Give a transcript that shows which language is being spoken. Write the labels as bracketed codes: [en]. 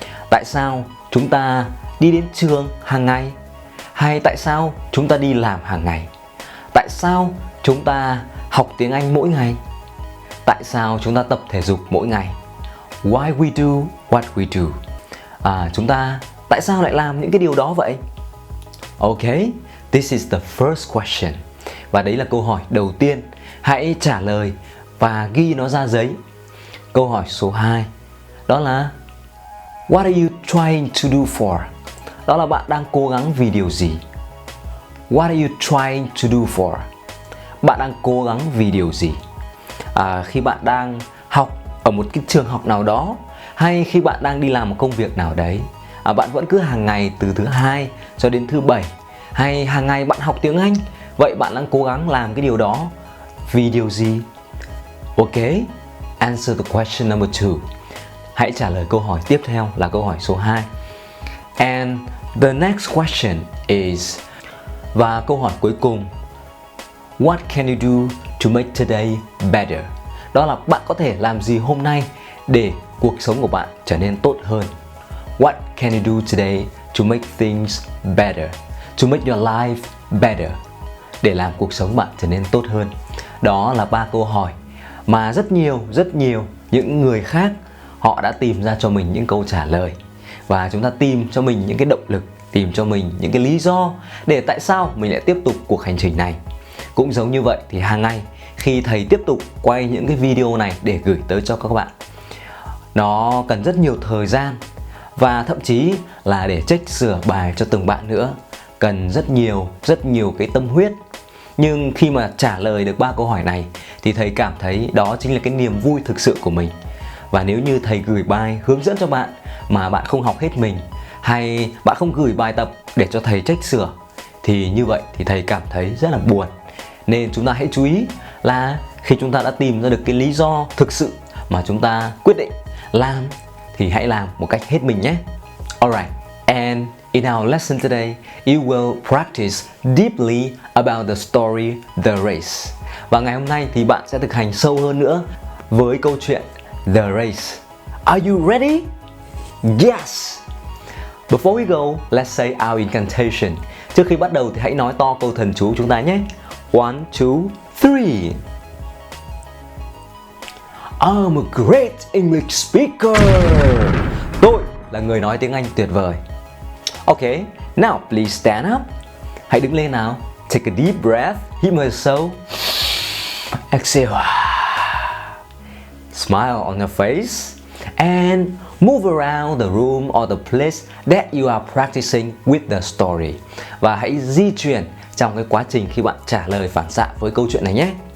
[vi] Tại sao chúng ta đi đến trường hàng ngày? Hay tại sao chúng ta đi làm hàng ngày? Tại sao chúng ta học tiếng Anh mỗi ngày? Tại sao chúng ta tập thể dục mỗi ngày? [en] Why we do what we do? [vi] Chúng ta tại sao lại làm những cái điều đó vậy? [en] Okay, this is the first question. [vi] Và đấy là câu hỏi đầu tiên. Hãy trả lời và ghi nó ra giấy. Câu hỏi số 2, đó là [en] what are you trying to do for? [vi] Đó là bạn đang cố gắng vì điều gì? [en] What are you trying to do for? [vi] Bạn đang cố gắng vì điều gì? Khi bạn đang học ở một cái trường học nào đó, hay khi bạn đang đi làm một công việc nào đấy, bạn vẫn cứ hàng ngày từ thứ Hai cho đến thứ Bảy, hay hàng ngày bạn học tiếng Anh, vậy bạn đang cố gắng làm cái điều đó vì điều gì? [en] Ok, answer the question number 2. [vi] Hãy trả lời câu hỏi tiếp theo là câu hỏi số 2. [en] And the next question is, [vi] và câu hỏi cuối cùng, [en] what can you do to make today better? [vi] Đó là bạn có thể làm gì hôm nay để cuộc sống của bạn trở nên tốt hơn? [en] What can you do today to make things better? To make your life better? [vi] Để làm cuộc sống bạn trở nên tốt hơn. Đó là 3 câu hỏi mà rất nhiều những người khác họ đã tìm ra cho mình những câu trả lời. Và chúng ta tìm cho mình những cái động lực, tìm cho mình những cái lý do để tại sao mình lại tiếp tục cuộc hành trình này. Cũng giống như vậy thì hàng ngày khi thầy tiếp tục quay những cái video này để gửi tới cho các bạn, nó cần rất nhiều thời gian và thậm chí là để check sửa bài cho từng bạn nữa, cần rất nhiều cái tâm huyết. Nhưng khi mà trả lời được 3 câu hỏi này thì thầy cảm thấy đó chính là cái niềm vui thực sự của mình. Và nếu như thầy gửi bài hướng dẫn cho bạn mà bạn không học hết mình, hay bạn không gửi bài tập để cho thầy check sửa, thì như vậy thì thầy cảm thấy rất là buồn. Nên chúng ta hãy chú ý là khi chúng ta đã tìm ra được cái lý do thực sự mà chúng ta quyết định làm thì hãy làm một cách hết mình nhé. [en] Alright, and in our lesson today, you will practice deeply about the story The Race. [vi] Và ngày hôm nay thì bạn sẽ thực hành sâu hơn nữa với câu chuyện The Race. [en] Are you ready? Yes! Before we go, let's say our incantation. [vi] Trước khi bắt đầu thì hãy nói to câu thần chú chúng ta nhé. [en] 1, 2, 3. I'm a great English speaker. [vi] Tôi là người nói tiếng Anh tuyệt vời. [en] Okay, now please stand up. [vi] Hãy đứng lên nào. [en] Take a deep breath, [vi] hít một hơi sâu. [en] Exhale. Smile on your face and move around the room or the place that you are practicing with the story. [vi] Và hãy di chuyển trong cái quá trình khi bạn trả lời phản xạ với câu chuyện này nhé.